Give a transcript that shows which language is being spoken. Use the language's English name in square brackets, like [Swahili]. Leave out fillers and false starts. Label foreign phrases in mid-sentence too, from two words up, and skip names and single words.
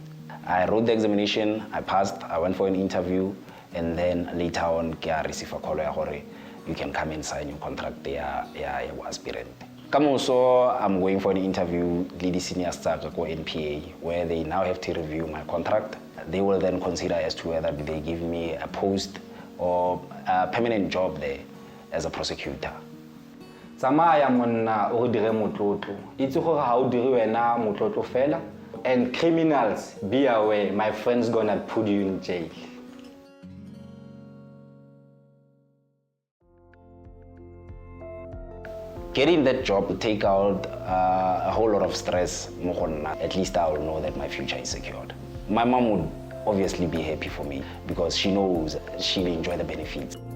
[English] I wrote the examination, I passed, I went for an interview, and then later on, I received a call where you can come and sign your contract there, Aspirant. So I'm going for an interview with the senior staff at NPA, where they now have to review my contract. They will then consider as to whether they give me a post or a permanent job there as a prosecutor. [Tswana] Tsamaya monna o dire motlotlo. Itse gore ha o dire wena motlotlo fela. [English] And criminals, be aware, my friend's gonna put you in jail. Getting that job will take out a whole lot of stress. At least I will know that my future is secured. My mom would obviously be happy for me because she knows she'll enjoy the benefits.